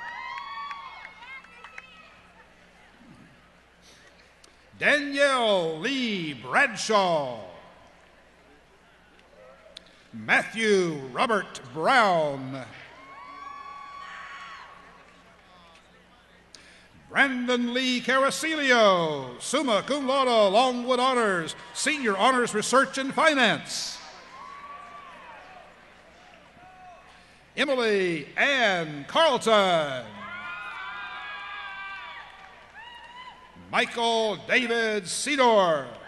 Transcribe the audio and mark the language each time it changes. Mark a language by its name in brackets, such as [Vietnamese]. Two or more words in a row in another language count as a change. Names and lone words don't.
[English] Danielle Lee Bradshaw. Matthew Robert Brown. Brandon Lee Carasilio, [Latin] summa cum laude, [English] Longwood Honors, Senior Honors Research and Finance. Emily Ann Carlton. Michael David Cedar.